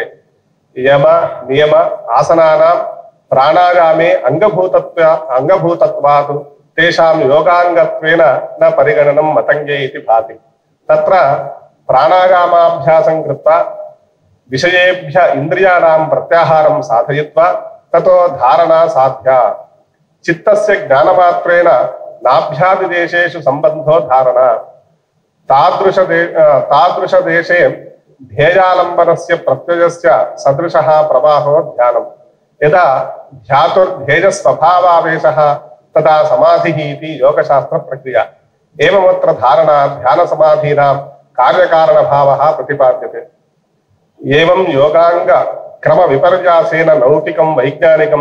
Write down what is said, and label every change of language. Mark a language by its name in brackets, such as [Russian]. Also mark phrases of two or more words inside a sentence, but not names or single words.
[Sanskrit] यम नियम आसनानां प्राणायामे अंगभूतत्वात् तेषां योगाङ्गत्वेन न परिगणनं मतंगे इति भाति। तत्र प्राणायामाभ्यासं कृत्वा विषयेभ्य इंद्रियाणां प्रत्याहारं साधयित्वा ततो धारणा साध्या। చిత్తస్య జ్ఞానమాత్రేణ నాభ్యాదిదేశేషు సంబంధో ధారణ తాదృశ దేశే ధ్యేయాలంబనస్య ప్రత్యయస్య సదృశః ప్రవాహో ధ్యానం యదా ధ్యాతుర్ధ్యేయ స్వభావావేశః తదా సమాధిః ఇతి యోగశాస్త్ర ప్రక్రియ ఏవమత్ర ధారణ ధ్యాన సమాధీనాం కార్యకారణ భావः ప్రతిపాద్యతే ఏవం యోగాంగ క్రమ విపర్యాసేన లౌకికం వైజ్ఞానికం